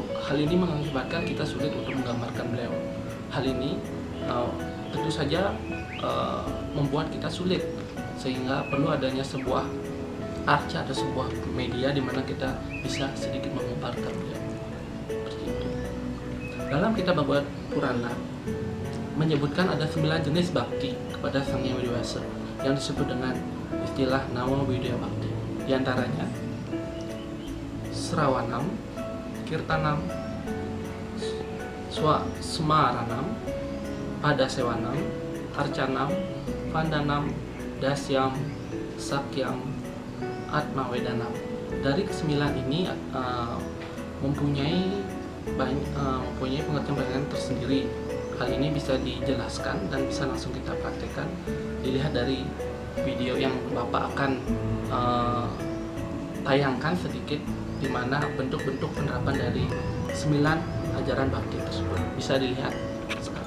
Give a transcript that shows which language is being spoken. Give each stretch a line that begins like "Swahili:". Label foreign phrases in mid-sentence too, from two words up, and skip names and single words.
Indonesian: Hal ini mengakibatkan kita sulit untuk menggambarkan beliau. Hal ini tentu saja membuat kita sulit, sehingga perlu adanya sebuah arca atau sebuah media di mana kita bisa sedikit menggambarkan beliau. Seperti itu. Dalam kitab Bhagavad Purana menyebutkan ada 9 jenis bakti kepada Sang Hyang Widi Wasa. yang disebut dengan istilah Nawa Widya Bakti. Di antaranya Srawanam, Kirtanam, Semaranam, Padasewanam, Arcanam, Vandanam, Dasyam, Sakyam, Atmawedanam. Dari kesembilan ini mempunyai pengertian tersendiri. Hal ini bisa dijelaskan dan bisa langsung kita praktekkan. Dilihat dari video yang Bapak akan tayangkan sedikit, di mana bentuk-bentuk penerapan dari 9 ajaran bakti tersebut bisa dilihat sekarang.